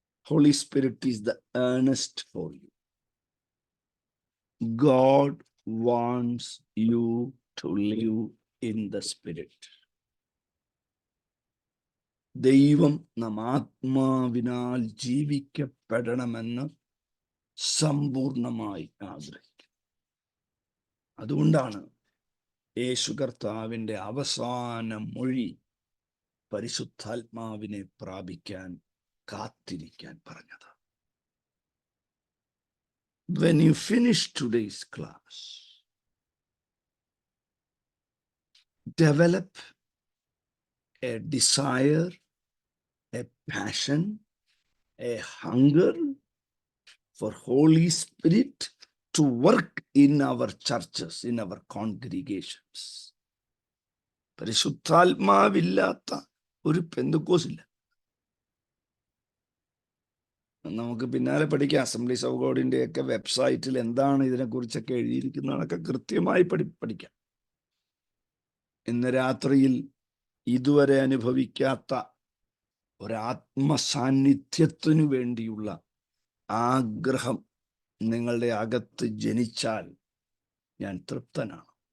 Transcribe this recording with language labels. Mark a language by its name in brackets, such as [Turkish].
[English] Holy Spirit is the earnest for you. God wants you to live in the Spirit. [Malayalam] ദൈവം നാം ആത്മാവിനാൽ ജീവിക്കപ്പെടണമെന്ന് സമ്പൂർണമായി ആഗ്രഹിക്കുന്നു. അതുകൊണ്ടാണ് യേശു കർത്താവിൻ്റെ അവസാന മൊഴി പരിശുദ്ധാത്മാവിനെ പ്രാപിക്കാൻ കാത്തിരിക്കാൻ പറഞ്ഞത്. [English] When you finish today's class, develop a desire, a passion, a hunger for Holy Spirit to work in our churches, in our congregations. [Malayalam] പരിശുദ്ധാത്മാവില്ലാത്ത ഒരു പെന്തക്കോസില്ല. നമുക്ക് പിന്നാലെ പഠിക്കാം. അസംബ്ലീസ് ഓഫ് ഗോഡിന്റെ ഒക്കെ വെബ്സൈറ്റിൽ എന്താണ് ഇതിനെക്കുറിച്ചൊക്കെ എഴുതിയിരിക്കുന്നതൊക്കെ കൃത്യമായി പഠിക്കാം. ഇന്ന് രാത്രിയിൽ ഇതുവരെ അനുഭവിക്കാത്ത ഒരാത്മസാന്നിധ്യത്തിനു വേണ്ടിയുള്ള ആഗ്രഹം നിങ്ങളുടെ അകത്ത് ജനിച്ചാൽ ഞാൻ തൃപ്തനാണ്.